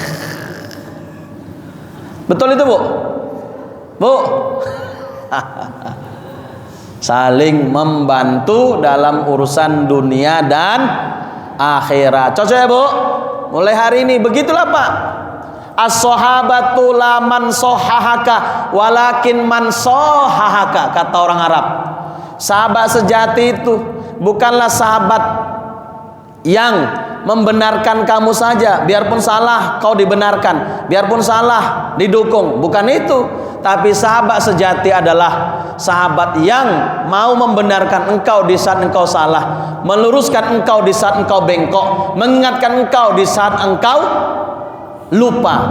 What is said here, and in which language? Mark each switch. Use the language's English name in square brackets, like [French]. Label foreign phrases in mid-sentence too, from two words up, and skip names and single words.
[Indonesian] Betul itu, Bu? Bu. Saling membantu dalam urusan dunia dan akhirat. Cocok ya, Bu? Mulai hari ini begitulah, Pak. [Arabic] الصحابة لا من صححك ولكن من صححك, [Indonesian] kata orang Arab. Sahabat sejati itu bukanlah sahabat yang membenarkan kamu saja, biarpun salah kau dibenarkan, biarpun salah didukung. Bukan itu. Tapi sahabat sejati adalah sahabat yang mau membenarkan engkau di saat engkau salah, meluruskan engkau di saat engkau bengkok, mengingatkan engkau di saat engkau lupa.